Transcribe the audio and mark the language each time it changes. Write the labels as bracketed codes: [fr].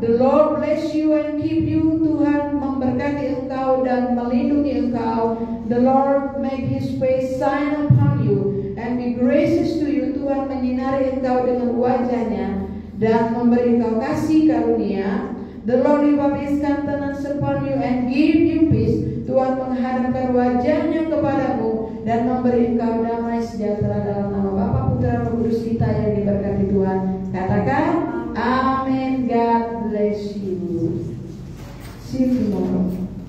[en] The Lord bless you and keep you. [id] Tuhan memberkati engkau dan melindungi engkau. [en] The Lord make His face shine upon you and be gracious to you. [id] Tuhan menyinari engkau dengan wajahnya dan memberi engkau kasih karunia. [en] The Lord lift up His countenance upon you and give you peace. [id] Tuhan menghadapkan wajahnya kepadamu dan memberi engkau damai sejahtera, dalam nama Bapa, Putra, Roh Kudus kita yang diberkati Tuhan. Katakan amin. [en] God bless you. See you tomorrow.